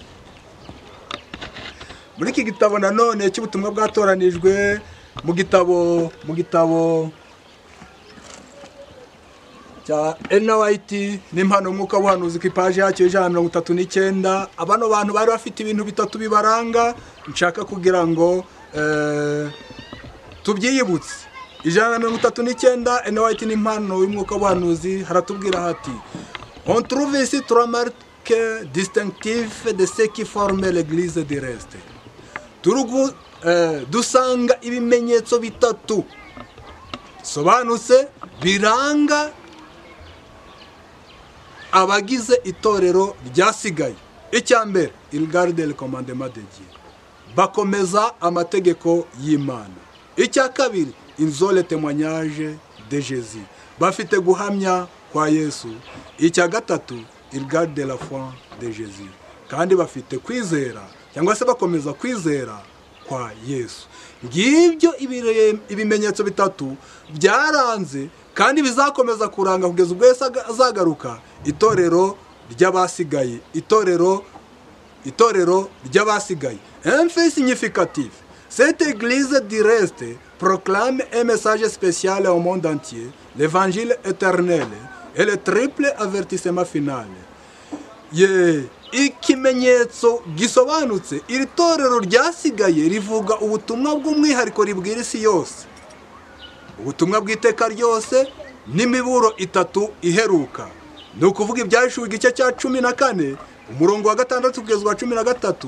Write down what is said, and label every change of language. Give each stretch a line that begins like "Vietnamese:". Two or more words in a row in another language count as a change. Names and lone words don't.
Kinyarwanda: Muri iki gitabo nanone cy'ubutumwa bwatoranijwe mu gitabo cya Ellen White n'impano y'umwuka w'ubuhanuzi ku ipaji yacyo 139, abano bantu bari bafite ibintu bitatu bibaranga nshaka kugira ngo tubyiyibutse. 139 Ellen White n'impano y'umwuka w'ubuhanuzi haratubwira hati:
French: on trouve ici trois marques distinctives de ce qui forme l'église du reste.
Kinyarwanda: Dusanga ibimenyetso bitatu sobanutse biranga abagize itorero ryasigaye. Icyambere,
French: il garde le commandement de Dieu,
Kinyarwanda: bakomeza amategeko y'Imana. Icyakabiri,
French: ils ont le témoignage de Jésus,
Kinyarwanda: bafite guhamya kwa Yesu. Icyagatatu,
French: il garde la foi de Jésus,
Kinyarwanda: kandi bafite kwizera cyangwa se bakomeza kwizera kwa Yesu. Ngibyo ibimenyetso bitatu byaranze kandi bizakomeza kuranga kugeza ubwo Yesu azagaruka itorero ry'abasigaye, itorero ry'abasigaye.
French: Un fait significatif, cette église du reste proclame un message spécial au monde entier, l'évangile éternel et le triple avertissement final.
Kinyarwanda: Ikimenyetso gisobanutse, iri torero ryasigaye rivuga ubutumwa bw'umwihariko ribwira isi yose, ubutumwa bw'iteka ryose n'imiburo itatu iheruka. ni ukuvuga ibyahishuwe igice cya 14 umurongo wa 6 kugeza wa 13.